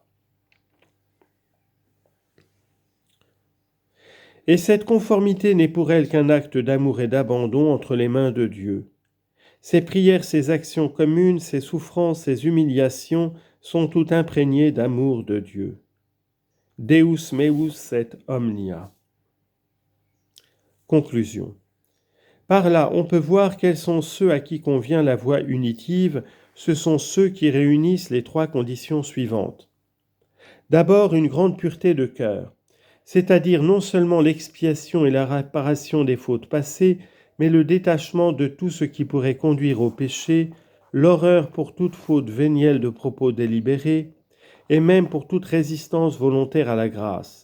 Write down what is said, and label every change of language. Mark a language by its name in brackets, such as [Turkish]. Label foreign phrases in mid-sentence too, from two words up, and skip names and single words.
[French] Et cette conformité n'est pour elle qu'un acte d'amour et d'abandon entre les mains de Dieu. Ses prières, ses actions communes, ses souffrances, ses humiliations sont toutes imprégnées d'amour de Dieu. [Latin] Deus meus et omnia. [French] Conclusion. Par là, on peut voir quels sont ceux à qui convient la voie unitive. Ce sont ceux qui réunissent les trois conditions suivantes. D'abord, une grande pureté de cœur, c'est-à-dire non seulement l'expiation et la réparation des fautes passées, mais le détachement de tout ce qui pourrait conduire au péché, l'horreur pour toute faute vénielle de propos délibérés, et même pour toute résistance volontaire à la grâce.